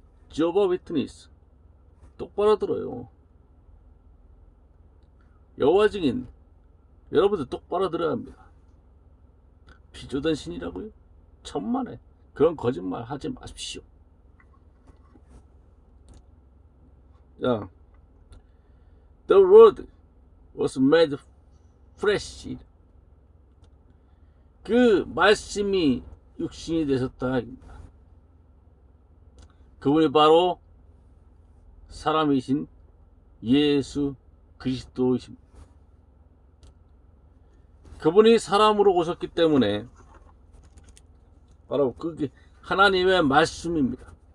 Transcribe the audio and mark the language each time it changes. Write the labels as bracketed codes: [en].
[ko] 저버 위트니스 똑바로 들어요. 여호와 증인 여러분들 똑바로 들어야 합니다. 피조된 신이라고요? 천만에 그런 거짓말 하지 마십시오. [en] 자, The Word was made flesh. [ko] 그 말씀이 육신이 되셨다. 그분이 바로 사람이신 예수 그리스도이십니다. 그분이 사람으로 오셨기 때문에 바로 그게 하나님의 말씀입니다.